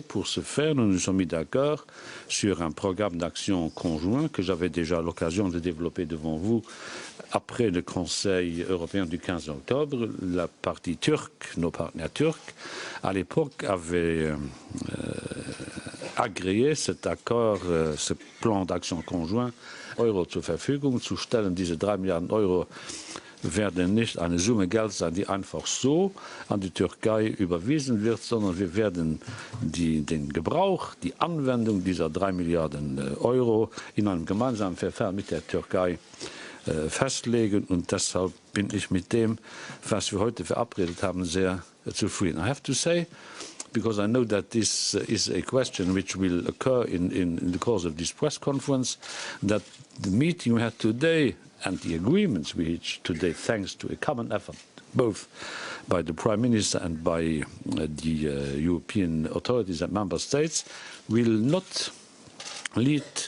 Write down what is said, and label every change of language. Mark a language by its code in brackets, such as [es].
[fr] Pour ce faire, nous nous sommes mis d'accord sur un programme d'action conjoint que j'avais déjà l'occasion de développer devant vous après le Conseil européen du 15 octobre. La partie turque, nos partenaires turcs, à l'époque avaient agréé cet accord, ce plan d'action conjoint, [de] Euro zur Verfügung zu stellen. Diese 3 Milliarden Euro werden nicht eine Summe Geld sein, die einfach so an die Türkei überwiesen wird, sondern wir werden den Gebrauch, die Anwendung dieser 3 Milliarden Euro in einem gemeinsamen Verfahren mit der Türkei festlegen. Und deshalb bin ich mit dem, was wir heute verabredet haben, sehr zufrieden. [en] I have to say, because I know that this is a question which will occur in the course of this press conference, that the meeting we had today and the agreements we reached today, thanks to a common effort, both by the Prime Minister and by the European authorities and Member States, will not lead